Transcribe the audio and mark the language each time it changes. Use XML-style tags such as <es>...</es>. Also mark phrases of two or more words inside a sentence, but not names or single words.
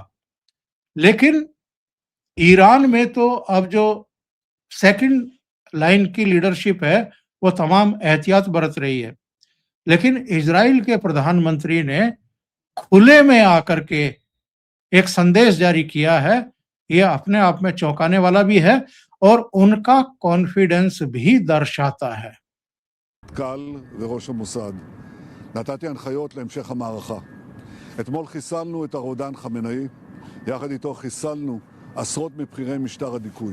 <hi>लेकिन ईरान में तो अब जो</hi> <en>second line</en> <hi>की लीडरशिप है, वो तमाम एहतियात बरत रही है। लेकिन इजराइल के प्रधानमंत्री ने खुले में आकर के एक संदेश जारी किया है। ये अपने आप में चौंकाने वाला भी है और उनका कॉन्फिडेंस भी दर्शाता है।</hi> <he>קל וראש המוסד. נתתי הנחיות להמשך המערכה. אתמול חיסלנו את הרודן חמינאי, יחד איתו חיסלנו עשרות מבכירי משטר הדיכוי.</he>